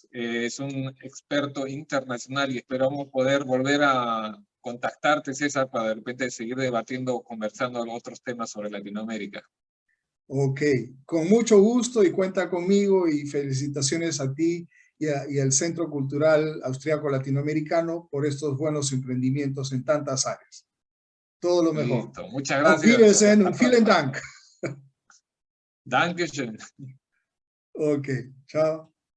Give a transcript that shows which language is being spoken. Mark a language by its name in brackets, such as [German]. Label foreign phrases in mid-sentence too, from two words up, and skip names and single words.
[Spanish] Es un experto internacional, y esperamos poder volver a contactarte, César, para de repente seguir debatiendo o conversando otros temas sobre Latinoamérica. Ok, con mucho gusto, y cuenta conmigo, y felicitaciones a ti y al Centro Cultural Austriaco Latinoamericano por estos buenos emprendimientos en tantas áreas. Todo lo mejor. Listo, muchas [German] Auf [Spanish] gracias. [German] Wiedersehen und vielen Dank. Dankeschön. [Spanish] Ok, chao.